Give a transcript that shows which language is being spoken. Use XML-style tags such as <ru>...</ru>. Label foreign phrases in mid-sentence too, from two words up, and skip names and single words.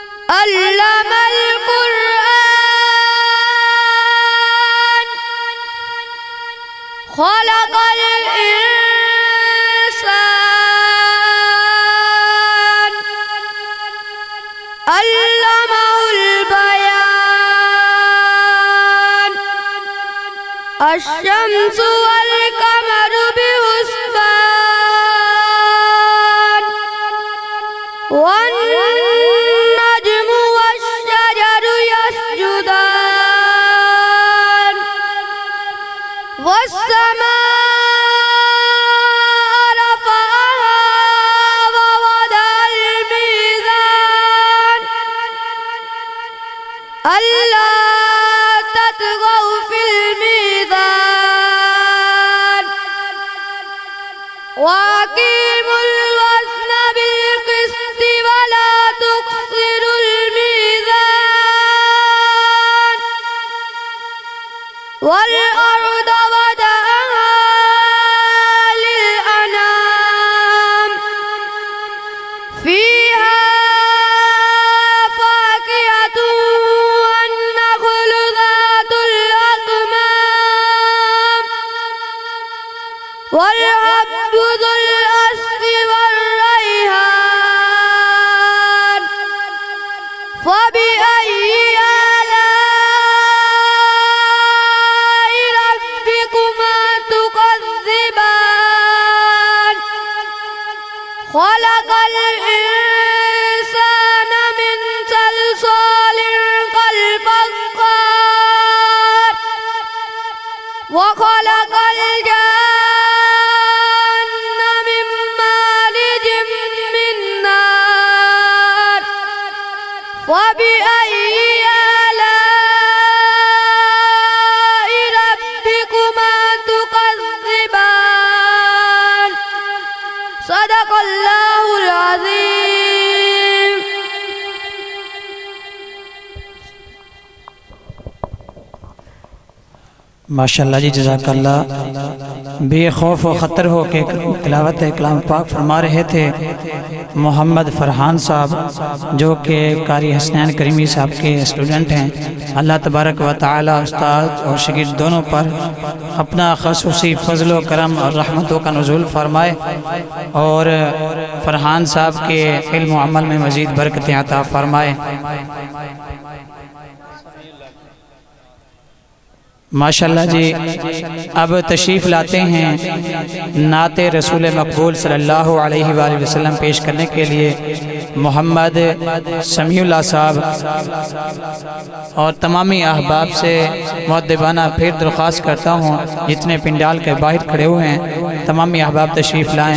<ar>علم القرآن خلق الإنسان علمه البيان الشمس والقمر بحسبان والنجم والشجر يسجدان والسماء رفعها ووضع الميزان ألا تطغوا في الميزان وأقيموا الوزن بالقسط ولا تخسروا الميزان والأرض وضعها للأنام فيها فاكهة والنخل ذات الأكمام والحب ذو العصف والريحان فبأي آلاء ربكما تكذبان خلق الإنسان من صلصال كال فخار وخلق الجان من مارج من نار فبأي آلاء ربكما تكذبان صدق الله العظيم.</ar> <ur>ماشاءاللہ جی، جزاک اللہ. بے خوف و خطر ہو کے تلاوت کلام پاک فرما رہے تھے محمد فرحان صاحب، جو کہ قاری حسنین کریمی صاحب کے اسٹوڈنٹ ہیں. اللہ</ur> <ar>تبارك وتعالى</ar> <ur>استاد اور شاگرد دونوں پر اپنا خصوصی فضل و کرم اور رحمتوں کا نزول فرمائے اور فرحان صاحب کے علم و عمل میں مزید برکتیں عطا فرمائے. ماشاءاللہ جی، اب تشریف لاتے ہیں نعت رسول مقبول</ur> <ar>صلى الله عليه وسلم</ar> <ur>پیش کرنے کے لیے محمد سمیع اللہ صاحب، اور تمامی احباب سے مؤدبانہ پھر درخواست کرتا ہوں جتنے پنڈال کے باہر کھڑے ہوئے ہیں تمامی احباب تشریف لائیں.</ur>